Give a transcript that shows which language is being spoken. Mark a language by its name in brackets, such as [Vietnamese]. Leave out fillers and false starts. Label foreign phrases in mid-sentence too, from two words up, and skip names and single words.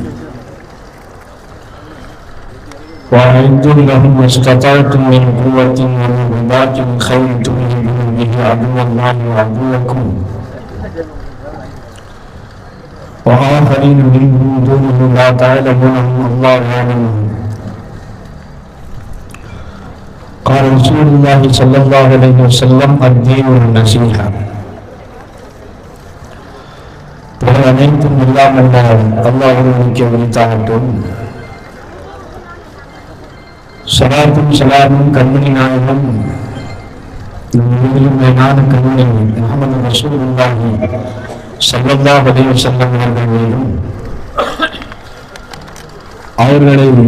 [Arabic] وأعدوا لهم ما استطعتم من قوة ومن رباط الخيل ترهبون به عدو الله وعدوكم وآخرين منهم دونه لا تعلمونهم الله يعلمهم. قال رسول الله صلى الله عليه وسلم الدين النصيحة. [Tamil] அனைத்தும் எல்லாம் அல்லாஹ் ஒருவனுக்கே உரித்தாகட்டும். ஸலாத்தும் ஸலாமும் கண்மணி நாயகம் மேலான கண்மணி [Arabic] محمد رسول الله صلى الله عليه وسلم [Tamil] அவர்கள் மீதும் அவர்களை